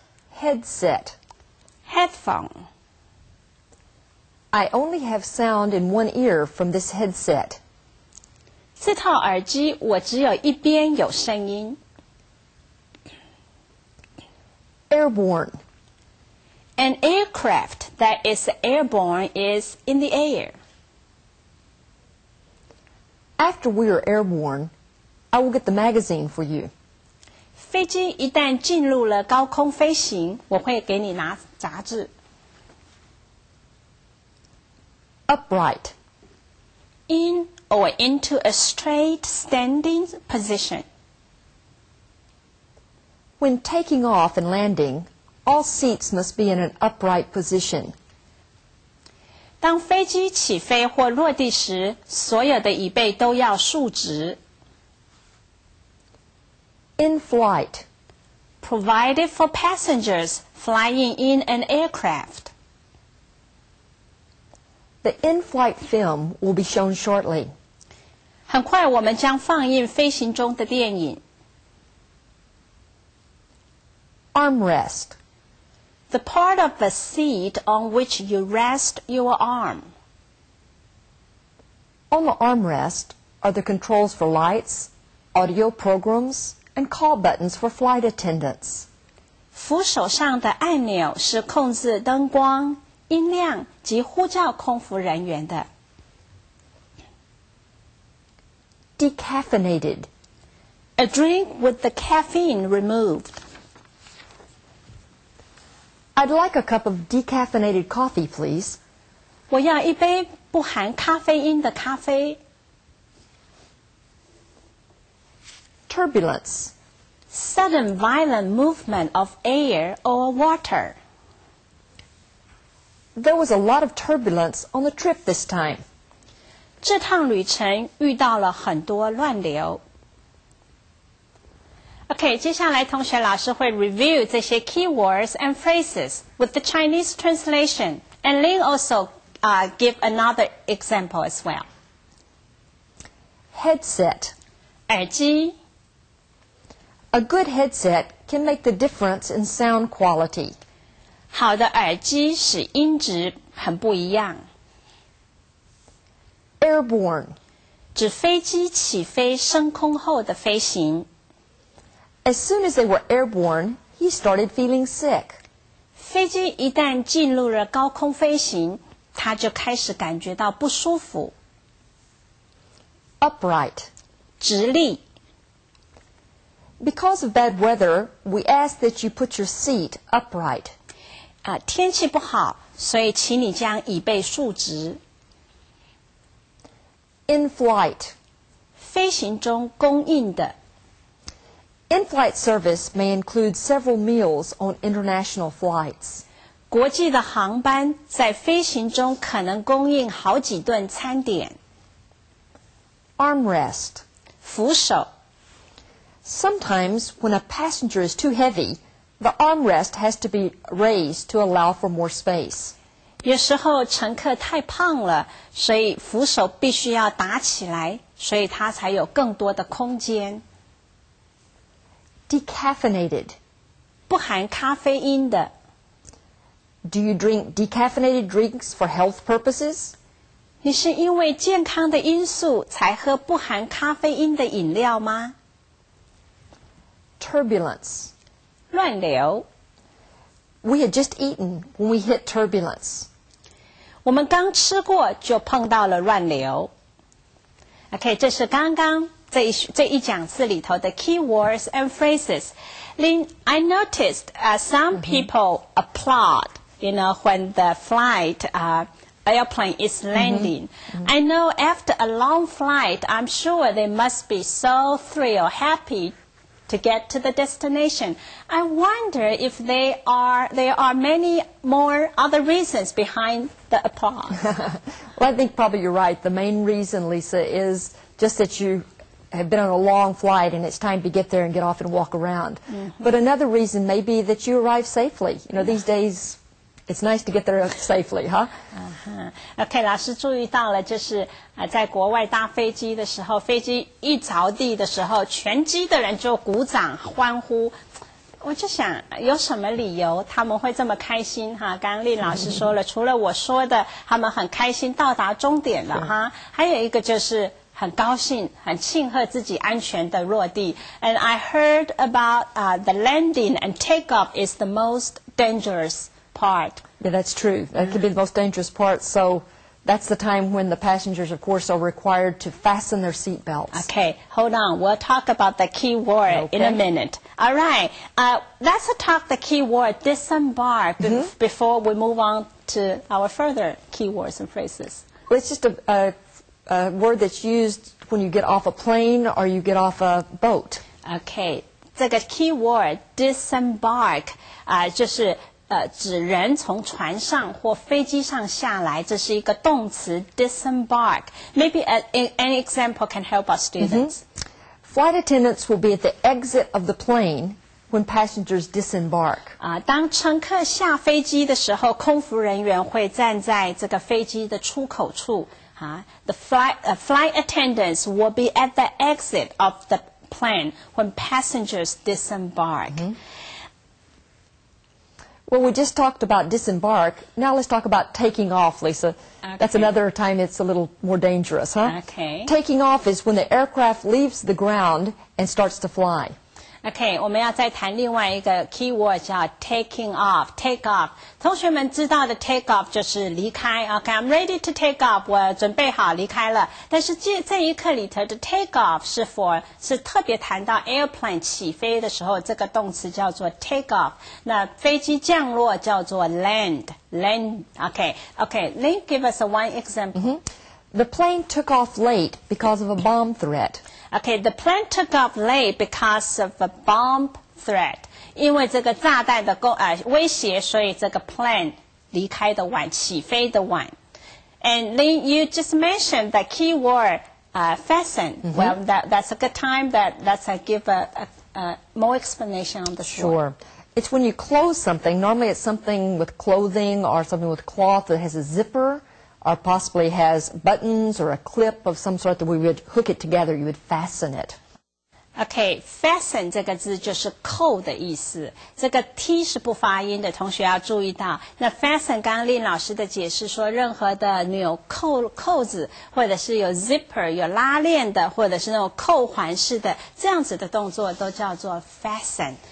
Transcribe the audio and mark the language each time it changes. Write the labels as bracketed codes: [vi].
[en] Headset. Headphone. I only have sound in one ear from this headset. [zh] 这套耳机我只有一边有声音。 [en] Airborne. An aircraft that is airborne is in the air. After we are airborne, I will get the magazine for you. [zh] 飞机一旦进入了高空飞行，我会给你拿杂志。 [en] Upright. In or into a straight standing position. When taking off and landing, all seats must be in an upright position. [zh] 当飞机起飞或落地时，所有的椅背都要竖直。 [en] In flight. Provided for passengers flying in an aircraft. The in-flight film will be shown shortly. [zh] 很快我们将放映飞行中的电影。 [en] Armrest. The part of the seat on which you rest your arm. On the armrest are the controls for lights, audio programs, and call buttons for flight attendants. [zh] 扶手上的按钮是控制灯光、音量及呼叫空服人员的。 [en] Decaffeinated. A drink with the caffeine removed. I'd like a cup of decaffeinated coffee, please. [zh] 我要一杯不含咖啡因的咖啡。 [en] Turbulence. Sudden violent movement of air or water. There was a lot of turbulence on the trip this time. [zh] 这趟旅程遇到了很多乱流。 [en] OK， [zh] 接下来同学老师会 [en] review [zh] 这些 [en] keywords and phrases with the Chinese translation, and Lin also give another example as well. Headset. [zh] 耳机。 [en] A good headset can make the difference in sound quality. [zh] 好的耳机使音质很不一样。 [en] Airborne. [zh] 指飞机起飞升空后的飞行。 [en] As soon as they were airborne, he started feeling sick. [zh] 飞机一旦进入了高空飞行，他就开始感觉到不舒服。 [en] Upright. [zh] 直立。 [en] Because of bad weather, we ask that you put your seat upright. [zh] 天气不好，所以请你将椅背竖直。 [en] In flight. [zh] 飞行中供应的。 [en] In-flight service may include several meals on international flights. [zh] 国际的航班在飞行中可能供应好几顿餐点。 [en] Armrest. [zh] 扶手。 [en] Sometimes, when a passenger is too heavy, the armrest has to be raised to allow for more space. [zh] 有时候乘客太胖了，所以扶手必须要打起来，所以它才有更多的空间。 [en] Decaffeinated. [zh] 不含咖啡因的。 [en] Do you drink decaffeinated drinks for health purposes? [zh] 你是因为健康的因素才喝不含咖啡因的饮料吗？ [en] Turbulence. [zh] 乱流。 [en] We had just eaten when we hit turbulence. [zh] 我们刚吃过就碰到了乱流。OK， 这是刚刚这一讲次里头的 [en] keywords and phrases. Lin, I noticed some people applaud, when the flight airplane is landing. I know after a long flight, I'm sure they must be so thrilled, happy to get to the destination. I wonder if there are many more other reasons behind the applause. Well, I think probably you're right. The main reason, Lisa, is just that you have been on a long flight and it's time to get there and get off and walk around. But another reason may be that you arrive safely. These days it's nice to get there safely, huh? [zh] OK， 老师注意到了，就是在国外搭飞机的时候，飞机一着地的时候，全机的人就鼓掌欢呼。我就想，有什么理由他们会这么开心哈？刚刚丽老师说了，除了我说的，他们很开心到达终点了哈，还有一个就是很高兴、很庆贺自己安全的落地。 [en] And I heard about the landing and takeoff is the most dangerous part. Yeah, that's true. That could be the most dangerous part. So that's the time when the passengers, of course, are required to fasten their seat belts. Okay, hold on. We'll talk about the key word in a minute. All right. Let's talk the key word disembark before we move on to our further key words and phrases. Well, it's just a word that's used when you get off a plane or you get off a boat. [zh] Okay, 这个 key word disembark 就是指人从船上或飞机上下来，这是一个动词 disembark. [en] Maybe an example can help our students. Flight attendants will be at the exit of the plane when passengers disembark. [zh] 当乘客下飞机的时候，空服人员会站在这个飞机的出口处。 [en] The flight attendants will be at the exit of the plane when passengers disembark. Well, we just talked about disembark. Now let's talk about taking off, Lisa. Okay. That's another time it's a little more dangerous, huh? Okay. Taking off is when the aircraft leaves the ground and starts to fly. [zh] OK， 我们要再谈另外一个 key word 叫 taking off。take off， 同学们知道的 take off 就是离开。 [en] OK，I'm ready to take off， [zh] 我准备好离开了。但是这一课里头的 take off 是特别谈到 airplane 起飞的时候，这个动词叫做 take off。那飞机降落叫做 land。OK， [en] Lynn give us one example. The plane took off late because of a bomb threat. Okay, the plane took off late because of a bomb threat. [zh] 因为这个炸弹的威胁，所以这个 plane 离开的晚，起飞的晚。 [en] And Lynn, you just mentioned the key word fasten. Well, that's a good time. Let's give a more explanation on the Sure. It's when you close something. Normally it's something with clothing or something with cloth that has a zipper, or possibly has buttons or a clip of some sort that we would hook it together. You would fasten it. [zh] Okay, fasten 这个字就是扣的意思。这个 t 是不发音的，同学要注意到。那 fasten 刚刚令老师的解释说，任何的纽扣子，或者是有 zipper 有拉链的，或者是那种扣环式的这样子的动作，都叫做 fasten.